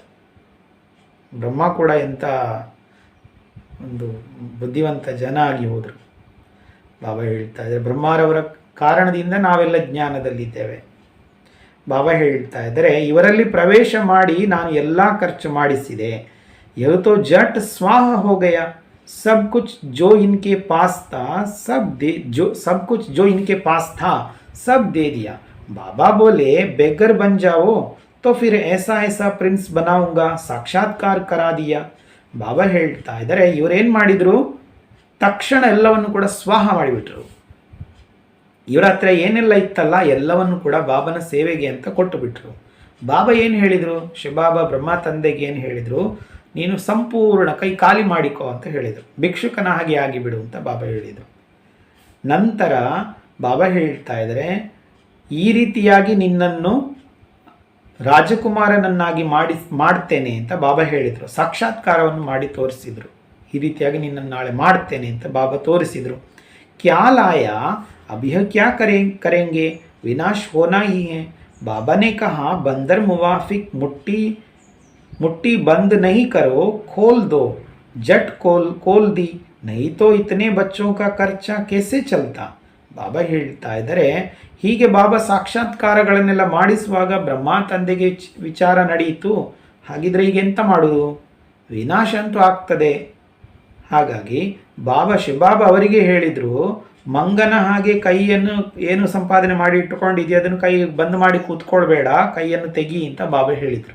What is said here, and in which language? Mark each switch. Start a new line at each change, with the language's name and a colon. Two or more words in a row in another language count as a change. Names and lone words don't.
Kannada: ಬ್ರಹ್ಮ ಕೂಡ ಎಂಥ ಒಂದು ಬುದ್ಧಿವಂತ ಜನ ಆಗಿ ಹೋದರು. ಬಾಬಾ ಹೇಳ್ತಾ ಇದ್ದಾರೆ, ಬ್ರಹ್ಮಾರವರ ಕಾರಣದಿಂದ ನಾವೆಲ್ಲ ಜ್ಞಾನದಲ್ಲಿದ್ದೇವೆ. ಬಾಬಾ ಹೇಳ್ತಾ ಇದ್ದಾರೆ, ಇವರಲ್ಲಿ ಪ್ರವೇಶ ಮಾಡಿ ನಾನು ಎಲ್ಲ ಖರ್ಚು ಮಾಡಿಸಿದೆ.
Hindi: इवत्तु जट स्वाहा होगया. सब कुछ जो इनके पास था सब इनके पास था सब दे दिया. बाबा बोले बेगर बन जाओ तो फिर ऐसा ऐसा प्रिंस बनाऊंगा. साक्षात्कार करा दिया.
Kannada: ಬಾಬಾ ಹೇಳ್ತಾ ಇದ್ದಾರೆ, ಇವರೇನು ಮಾಡಿದರು? ತಕ್ಷಣ ಎಲ್ಲವನ್ನು ಕೂಡ ಸ್ವಾಹ ಮಾಡಿಬಿಟ್ರು. ಇವರ ಹತ್ರ ಏನೆಲ್ಲ ಇತ್ತಲ್ಲ ಎಲ್ಲವನ್ನು ಕೂಡ ಬಾಬನ ಸೇವೆಗೆ ಅಂತ ಕೊಟ್ಟು ಬಿಟ್ರು. ಬಾಬಾ ಏನು ಹೇಳಿದರು? ಶಿವಬಾಬಾ ಬ್ರಹ್ಮ ತಂದೆಗೆ ಏನು ಹೇಳಿದರು? ನೀನು ಸಂಪೂರ್ಣ ಕೈ ಖಾಲಿ ಮಾಡಿಕೋ ಅಂತ ಹೇಳಿದರು. ಭಿಕ್ಷುಕನ ಹಾಗೆ ಆಗಿಬಿಡು ಅಂತ ಬಾಬಾ ಹೇಳಿದರು. ನಂತರ ಬಾಬಾ ಹೇಳ್ತಾ ಇದ್ದಾರೆ, ಈ ರೀತಿಯಾಗಿ ನಿನ್ನನ್ನು ರಾಜಕುಮಾರನನ್ನಾಗಿ ಮಾಡ್ತೇನೆ ಅಂತ ಬಾಬಾ ಹೇಳಿದರು. ಸಾಕ್ಷಾತ್ಕಾರವನ್ನು ಮಾಡಿ ತೋರಿಸಿದರು. ಈ ರೀತಿಯಾಗಿ ನಿನ್ನನ್ನು ನಾಳೆ ಮಾಡ್ತೇನೆ ಅಂತ ಬಾಬಾ ತೋರಿಸಿದರು.
Hindi: क्या लाया अभी क्या करेंगे विनाश होना ही है. बाबा ने कहा बंदर मुवाफिक मुट्ठी बंद नहीं करो, खोल दो. जट खोल दी, नहीं तो इतने बच्चों का खर्चा कैसे चलता.
Kannada: ಬಾಬಾ ಹೇಳ್ತಾ ಇದ್ದಾರೆ, ಹೀಗೆ ಬಾಬಾ ಸಾಕ್ಷಾತ್ಕಾರಗಳನ್ನೆಲ್ಲ ಮಾಡಿಸುವಾಗ ಬ್ರಹ್ಮ ತಂದೆಗೆ ವಿಚಾರ ನಡೆಯಿತು. ಹಾಗಿದ್ರೆ ಈಗ ಎಂತ ಮಾಡೋದು? ವಿನಾಶ ಅಂತೂ ಆಗ್ತದೆ. ಹಾಗಾಗಿ ಶಿವಬಾಬಾ ಅವರಿಗೆ ಹೇಳಿದರು, ಮಂಗನ ಹಾಗೆ ಕೈಯನ್ನು ಏನು ಸಂಪಾದನೆ ಮಾಡಿ ಇಟ್ಟುಕೊಂಡಿದೆಯಾ ಅದನ್ನು ಕೈ ಬಂದ್ ಮಾಡಿ ಕೂತ್ಕೊಳ್ಬೇಡ, ಕೈಯನ್ನು ತೆಗಿ ಅಂತ ಬಾಬಾ ಹೇಳಿದರು.